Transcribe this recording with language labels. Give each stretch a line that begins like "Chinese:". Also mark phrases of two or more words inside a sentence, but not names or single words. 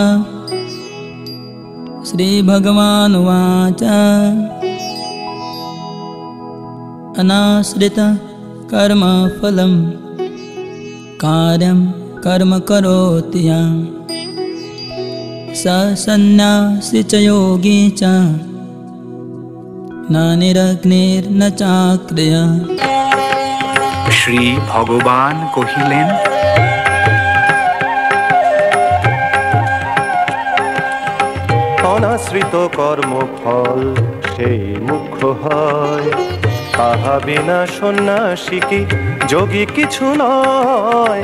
Sanskrit: श्रीभगवानुवाच अनाश्रित कर्मफलं कार्यं कर्म करोति यः स सन्न्यासी च योगी च न निरग्निर्न चाक्रियः।
Bangla: শ্রী ভগবান কহিলেন, অনাশ্রিত কর্মফল সেই মুখ্য হয়, তাহা বিনা সন্ন্যাসী কি যোগী কিছু নয়।